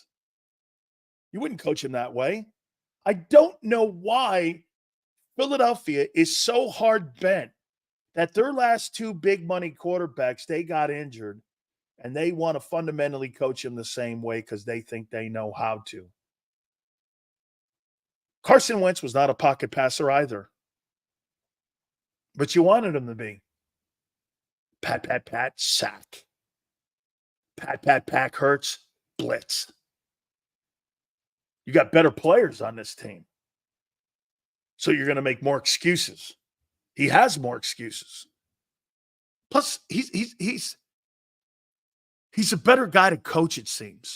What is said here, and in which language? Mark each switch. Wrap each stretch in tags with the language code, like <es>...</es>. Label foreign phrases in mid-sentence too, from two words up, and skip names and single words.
<en>You wouldn't coach him that way. I don't know why Philadelphia is so hard bent that their last 2 big money quarterbacks, they got injured, and they want to fundamentally coach him the same way because they think they know how to. Carson Wentz was not a pocket passer either, but you wanted him to be. Pat, pat, pat, sack. Pat, pat, pat, Hurts, blitz. You got better players on this team. So you're going to make more excuses. He has more excuses. Plus, he's a better guy to coach, it seems.</en>